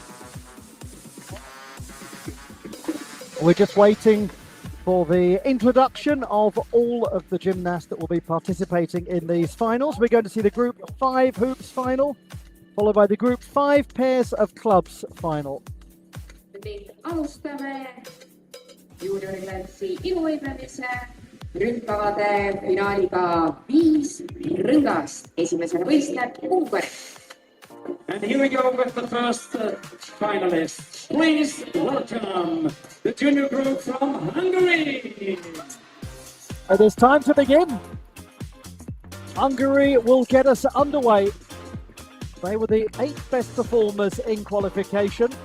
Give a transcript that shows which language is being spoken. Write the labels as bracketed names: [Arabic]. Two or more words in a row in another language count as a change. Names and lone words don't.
[English] We're just waiting for the introduction of all of the gymnasts that will be participating in these finals. We're going to see the Group 5 hoops final, followed by the Group 5 pairs of clubs final. [Estonian] Alustame juunioriklassi iluvõitlemise ründkavade finaaliga 5 rõngast. Esimesena võistleb Ungari. [English] And here we go with the first finalists. Please welcome the junior group from Hungary. It is time to begin. Hungary will get us underway. They were the 8th best performers in qualification.